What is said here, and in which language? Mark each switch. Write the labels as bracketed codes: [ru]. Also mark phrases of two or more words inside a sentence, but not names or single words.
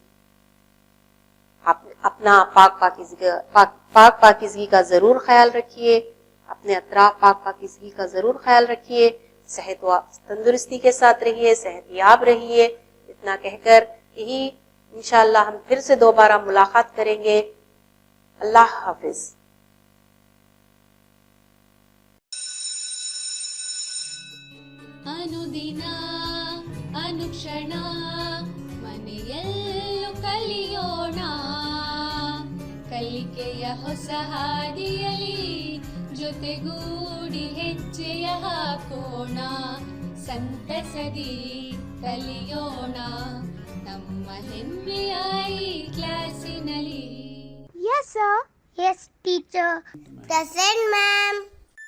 [ur] اپنا پاک پاکیزگی کا ضرور خیال رکھیے، اپنے اطراف پاک پاکیزگی کا ضرور خیال رکھیے. صحت و تندرستی کے ساتھ رہیے، صحت یاب رہیے. اتنا کہہ کر یہی انشاءاللہ ہم پھر سے دوبارہ ملاقات کریں گے. اللہ حافظ. [kn] ಅನುದಿನ ಅನುಕ್ಷಣ ಮನೆಯಲ್ಲೂ ಕಲಿಯೋಣ, ಕಲಿಕೆಯ ಹೊಸ ಹಾದಿಯಲಿ ಜೊತೆಗೂಡಿ ಹೆಜ್ಜೆಯ ಹಾಕೋಣ. ಸಂತಸದಿ ಕಲಿಯೋಣ ನಮ್ಮ ಹೆಮ್ಮೆಯ ಈ ಕ್ಲಾಸಿನಲ್ಲಿ. [en] Yes, sir. Yes, teacher. Present, ma'am.